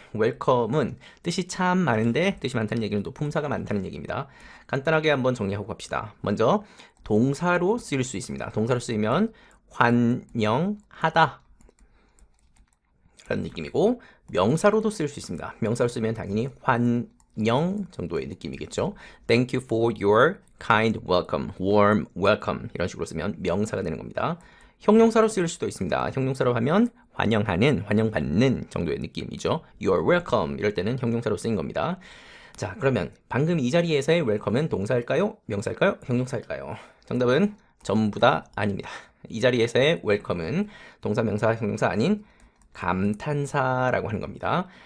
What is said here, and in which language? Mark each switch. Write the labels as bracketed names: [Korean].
[Korean] 웰컴은 뜻이 참 많은데 뜻이 많다는 얘기는 또 품사가 많다는 얘기입니다. 간단하게 한번 정리하고 갑시다. 먼저 동사로 쓰일 수 있습니다. 동사로 쓰이면 환영하다 라는 느낌이고 명사로도 쓸 수 있습니다. 명사로 쓰면 당연히 환영 정도의 느낌이겠죠. [English] Thank you for your kind welcome, warm welcome [Korean] 이런 식으로 쓰면 명사가 되는 겁니다. 형용사로 쓰일 수도 있습니다. 형용사로 하면 환영하는, 환영받는 정도의 느낌이죠. [English] You're welcome [Korean] 이럴 때는 형용사로 쓰인 겁니다. 자, 그러면 방금 이 자리에서의 welcome은 동사일까요? 명사일까요? 형용사일까요? 정답은 전부 다 아닙니다. 이 자리에서의 welcome은 동사, 명사, 형용사 아닌 감탄사라고 하는 겁니다.